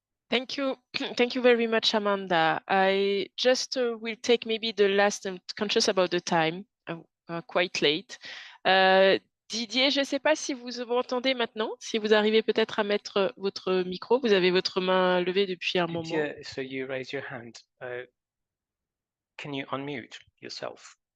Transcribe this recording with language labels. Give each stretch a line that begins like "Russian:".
English: Thank you. Thank you very much, Amanda. I just will take maybe the last, I'm conscious about the time, quite late.
French: Didier, je ne sais pas si vous m'entendez maintenant, si vous arrivez peut-être à mettre votre micro. Vous avez votre main levée depuis un moment.
English: Didier, so you raise your hand. Can you unmute yourself?